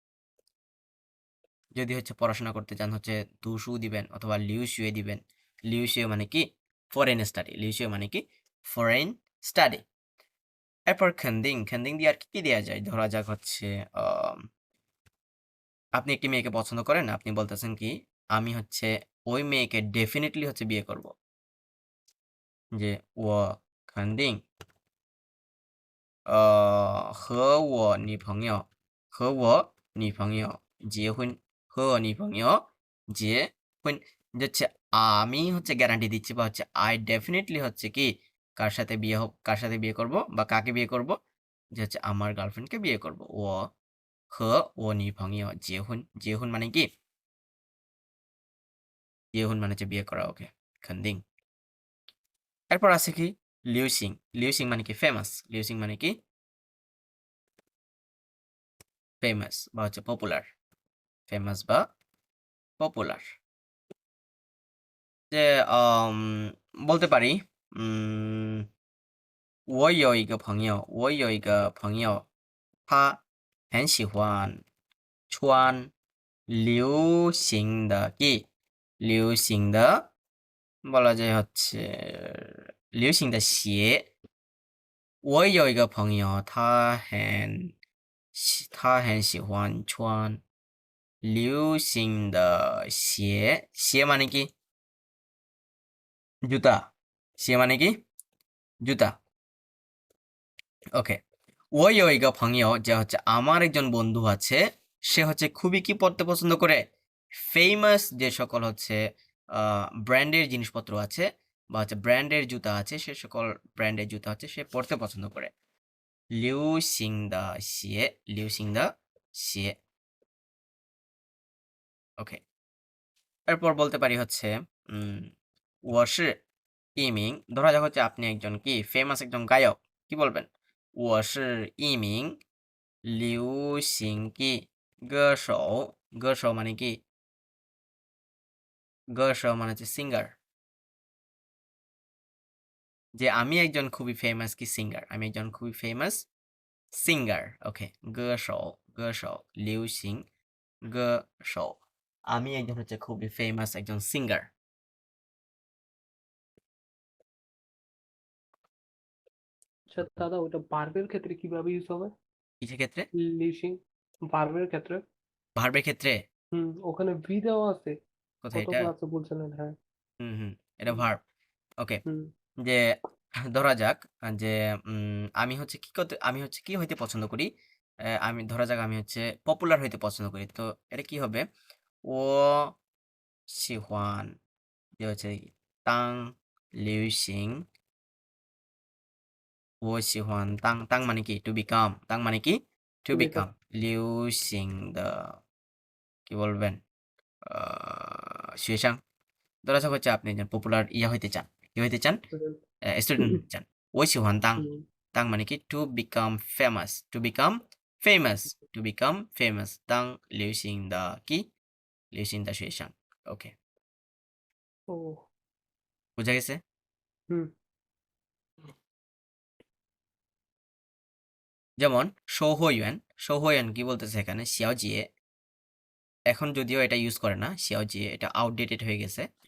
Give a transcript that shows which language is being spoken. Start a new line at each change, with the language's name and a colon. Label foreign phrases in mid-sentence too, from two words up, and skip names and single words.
Bangla: যদি হচ্ছে পড়াশোনা করতে চান হচ্ছে দুশু দিবেন অথবা লিউসিও দিবেন লিউসিও মানে কি
English: foreign study
Bangla: এরপর খেন্দিং দিয়ে আর কি দেওয়া যায় ধরা যাক হচ্ছে আপনি একটি মেয়েকে পছন্দ করেন আপনি বলতেছেন কি আমি হচ্ছে ওই মেয়েকে ডেফিনেটলি হচ্ছে বিয়ে করব যে
Chinese: 我肯定和我女朋友结婚和我女朋友结婚
Bangla: যে হচ্ছে আমি হচ্ছে গ্যারান্টি দিচ্ছি বা হচ্ছে
English: I definitely
Bangla: হচ্ছে কি কার সাথে বিয়ে করব বা কাকে বিয়ে করব যে হচ্ছে আমার গার্লফ্রেন্ডকে বিয়ে করব ও ও নি ভঙ্গিও জেহুন মানে কি জেহুন মানে হচ্ছে বিয়ে করা ওকে খন্দিং এরপর আছে কি লিউসিং লিউসিং মানে কি ফেমাস লিউসিং মানে কি ফেমাস বা হচ্ছে পপুলার ফেমাস বা পপুলার যে বলতে পারি উম
Chinese: 我有一个朋友他很喜欢穿流行的 কি 流行的
Bangla: বলা যায় হচ্ছে
Chinese: 流行的鞋我有一个朋友他很喜欢穿流行的鞋鞋
Bangla: মানে কি জুতা
Chinese: 鞋
Bangla: মানে কি জুতা ওকে
Chinese: 我有一个朋友
Bangla: যে হচ্ছে আমার একজন বন্ধু আছে সে হচ্ছে খুবই কি পড়তে পছন্দ করে ফেমাস যে সকল হচ্ছে ব্র্যান্ডের জিনিসপত্র আছে বা হচ্ছে ব্র্যান্ডের জুতা আছে সে সকল ব্র্যান্ডের জুতা হচ্ছে সে পড়তে পছন্দ করে
Chinese: 流行的鞋流行的鞋
Bangla: ওকে এরপর বলতে পারি হচ্ছে উম
Chinese: 我是一名
Bangla: ধরা যাক হচ্ছে আপনি একজন কি ফেমাস একজন গায়ক কি বলবেন
Chinese: 我是一名流行
Bangla: কি
Chinese: 歌手歌手
Bangla: মানে কি 歌手 মানে হচ্ছে সিঙ্গার যে আমি একজন খুবই ফেমাস কি সিঙ্গার আমি একজন খুবই ফেমাস সিঙ্গার ওকে
Chinese: 歌手歌手流行歌手
Bangla: আমি একজন হচ্ছে খুবই ফেমাস একজন সিঙ্গার আচ্ছা দাদা, ওটা ভার্বের ক্ষেত্রে কিভাবে ইউজ হবে? কিসের ক্ষেত্রে লিসিং ভার্বের ক্ষেত্রে। ভার্বের ক্ষেত্রে ওখানে ভি দেওয়া আছে, কোথায় কত এটা ক্লাসে বলছিলেন? হ্যাঁ। হুম এটা হুম, ভার্ব ওকে হুম, যে ধরা যাক যে আমি হচ্ছে কি করতে আমি হচ্ছে কি হইতে পছন্দ করি আমি ধরা যাক আমি হচ্ছে পপুলার হইতে পছন্দ করি তো এটা কি হবে ও 喜欢 যে হচ্ছে
Chinese: 当流行我喜欢当
Bangla: মানে কি
English: to become
Bangla: 当মানে কি টু তুমি বিকাম 流行的 কি বলবেন 学生 ধরা যাক হচ্ছে আপনি একজন পপুলার ইয়া হইতে চান কি হইতে চান স্টুডেন্ট। স্টুডেন্ট হইতে চান
Chinese: 我喜欢当
Bangla: মানে কি
English: to become famous to become famous to become famous
Chinese: 当流行的
Bangla: কি
Chinese: 流行的学生
Bangla: ওকে ও। বুঝা গেছে হুম। যেমন সৌহইয়ান সৌহইয়ান কি বলতেছে এখানে শিয়াওজিয়ে এখন যদিও এটা ইউজ করে না শিয়াওজিয়ে এটা আউটডেটেড হয়ে গেছে